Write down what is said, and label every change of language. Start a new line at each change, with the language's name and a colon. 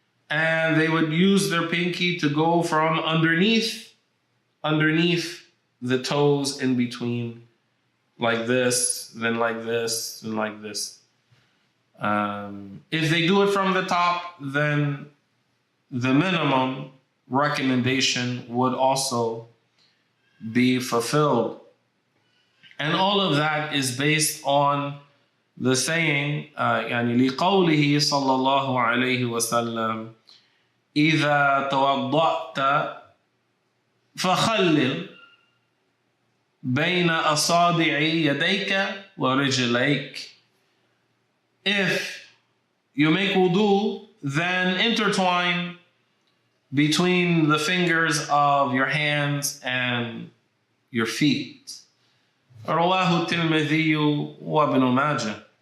English: And they would use their pinky to go from underneath the toes in between, like this, then like this, and like this. If they do it from the top, then the minimum recommendation would also be fulfilled. And all of that is based on the saying,
Arabic: يعني لقوله صلى الله عليه وسلم إذا توضأت فخلل بين أصابع يديك ورجليك.
English: If you make wudu, then intertwine between the fingers of your hands and your feet.
Arabic: رواه الترمذي وابن ماجه.